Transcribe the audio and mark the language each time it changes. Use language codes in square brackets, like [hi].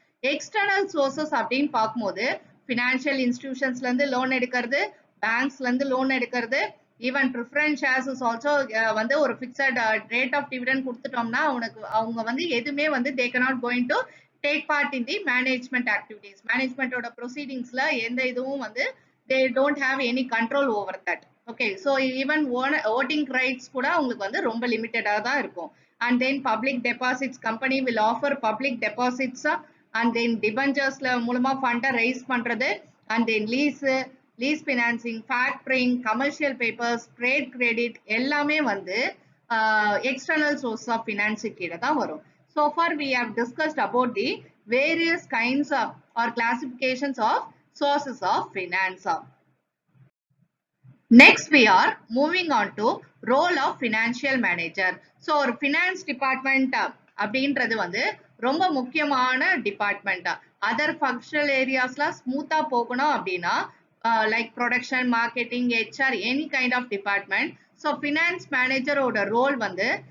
[ta] External sources அப்படின்னு பார்க்கும்போது financial இன்ஸ்டிடியூஷன்ஸ்ல இருந்து லோன் எடுக்கிறது, பேங்க்ஸ்ல இருந்து லோன் எடுக்கிறது, even preference shares is also வந்து ஒரு ஃபிக்ஸட் ரேட் ஆஃப் டிவிடெண்ட் கொடுத்துட்டோம்னா அவங்க வந்து எதுவுமே வந்து [en] They cannot going to take part in the management activities. மேனேஜ்மெண்டோட ப்ரொசீடிங்ஸ்ல [ta] எந்த இதுவும் வந்து [en] they don't have any control over that. [ta] Okay, so even voting rights கூட உங்களுக்கு வந்து ரொம்ப லிமிட்டடாக தான் இருக்கும். And then public deposits, [en] company will offer public deposits [ta] and then டிபெஞ்சர்ஸ்ல மூலமா ஃபண்டை ரைஸ் பண்றது, and then lease financing, factoring, commercial papers, trade credit எல்லாமே வந்து எக்ஸ்டர்னல் சோர்ஸ் ஆஃப் ஃபினான்ஸ் கீழே தான் வரும். [en] So far we have discussed about the various kinds of or classifications of sources of finance. Next we are moving on to role of financial manager. [ta] So ஒரு finance department அப்படின்றது வந்து ரொம்ப முக்கியமான department. Other functional ஏரியாஸ்ல ஸ்மூத்தா போகணும் அப்படின்னா like production, marketing, HR, any kind of department. So finance மேனேஜரோட role வந்து